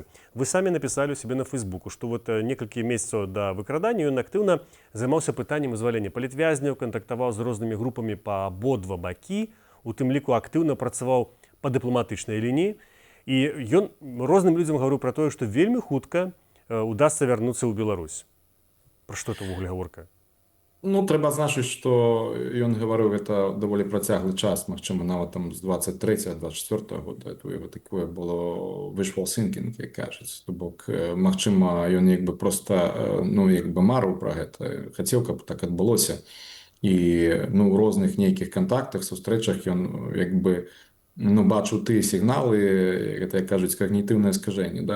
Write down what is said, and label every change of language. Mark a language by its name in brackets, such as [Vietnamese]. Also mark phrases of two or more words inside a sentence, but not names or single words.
[Belarusian] Вы самі напісалі ў сябе на Фейсбуку, што вот некалькі месяцаў да выкрадання ён актыўна займаўся пытаннем вызвалення палітвязняў, кантактаваў з рознымі групамі па абодва бакі, у тым ліку актыўна працаваў па дыпламатычнай лініі, і ён розным людзям гаварыў пра тое, што вельмі хутка удасца вярнуцца ў Беларусь. Пра што это ўвогуле гаворка? Ну, трэба адзначыць, што ён гаварыў гэта даволі працяглы час, магчыма, нават там з 23-24 года. [Russian] Это его такое было [English] wishful thinking, [Belarusian] як кажуць. То бок, магчыма, ён як бы проста, ну, як бы марыў пра гэта, хацеў, каб так адбылося. І, ну, у розных нейкіх кантактах, сустрэчах ён як бы ну, бачыў тыя сігналы, гэта, як кажуць, когнітыўнае скажэнне, да?